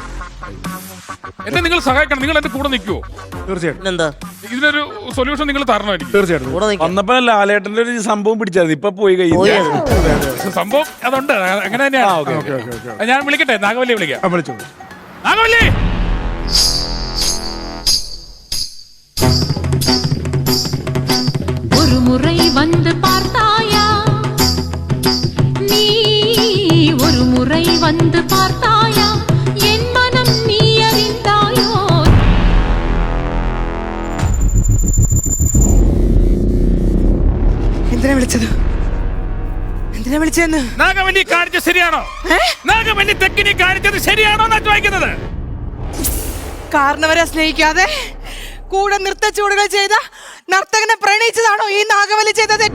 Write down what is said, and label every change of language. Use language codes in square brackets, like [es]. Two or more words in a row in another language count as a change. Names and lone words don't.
[ml] എന്നെ നിങ്ങൾ സഹായിക്കണം. നിങ്ങൾ എന്റെ കൂടെ നിൽക്കുവോ? തീർച്ചയായിട്ടും. ഇതിനൊരു സൊല്യൂഷൻ നിങ്ങൾ തരണമായിരിക്കും. തീർച്ചയായിട്ടും. വന്നപ്പോ ലാലേട്ടന്റെ ഒരു സംഭവം പിടിച്ചായിരുന്നു, ഇപ്പൊ പോയി കഴിഞ്ഞു. സംഭവം അതുണ്ട്, അങ്ങനെ തന്നെയാണ്. ഞാൻ വിളിക്കട്ടെ, നാഗവല്ലി വിളിക്കാം. നാഗവല്ലി, [ta] ஒரு முறை வந்து பார்த்தாயா நீ, ஒரு முறை வந்து பார்த்தாயா என் மனம் நீ அறிந்தாயோ. [ml] എന്തിനാ വിളിച്ചതെന്ന്? നാഗവല്ലി കാണിച്ചത് ശരിയാണോ? നാഗവല്ലി തെക്കിനി കാണിച്ചത് ശരിയാണോ എന്നാ ചോദിക്കുന്നത്. കാരണവരെ സ്നേഹിക്കാതെ കൂടെ നൃത്ത ചൂടുകൾ ചെയ്ത നർത്തകനെ പ്രണയിച്ചതാണോ ഈ നാഗവല്ലി ചെയ്ത തെറ്റ്?